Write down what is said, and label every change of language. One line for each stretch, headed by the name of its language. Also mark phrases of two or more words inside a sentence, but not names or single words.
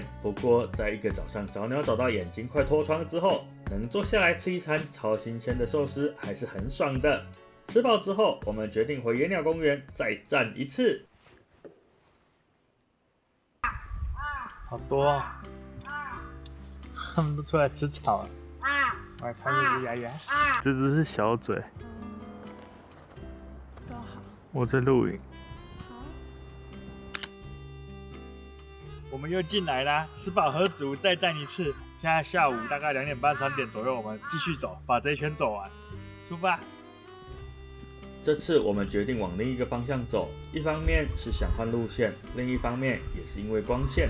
Chinese: 不過在一個早上早鳥找到眼睛快脫窗之後，能坐下來吃一餐超新鮮的壽司，還是很爽的。吃飽之後，我們決定回野鳥公園再戰一次。好多哦，他們都出來吃草了。我来看这只牙牙，这只是小嘴。都好。我在錄影。好。我們又進來啦，吃飽喝足，再戰一次。現在下午大概2點半、3點左右，我們繼續走，把這一圈走完。出發。這次我們決定往另一個方向走，一方面是想換路線，另一方面也是因為光線。